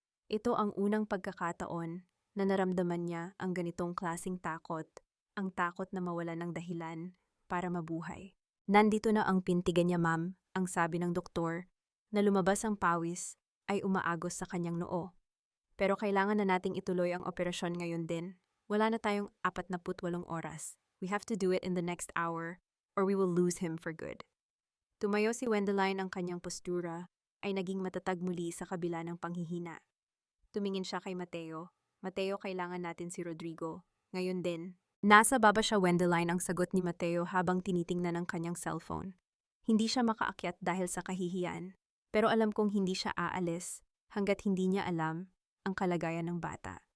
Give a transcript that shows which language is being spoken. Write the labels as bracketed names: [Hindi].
[Filipino] Ito ang unang pagkakataon na naramdaman niya ang ganitong klasing takot, ang takot na mawala ng dahilan para mabuhay. Nandito na ang pintigan niya, ma'am, ang sabi ng doktor, na lumabas ang pawis ay umaagos sa kanyang noo. Pero kailangan na nating ituloy ang operasyon ngayon din. Wala na tayong 48 oras. [English] We have to do it in the next hour or we will lose him for good. [Filipino] Tumayo si Wendeline, ang kanyang postura ay naging matatag muli sa kabila ng panghihina. Tumingin siya kay Mateo. Mateo, kailangan natin si Rodrigo. Ngayon din. Nasa baba siya, Wendeline, ang sagot ni Mateo habang tinitingnan ang kanyang cellphone. Hindi siya makaakyat dahil sa kahihiyan, pero alam kong hindi siya aalis hanggat hindi niya alam ang kalagayan ng bata.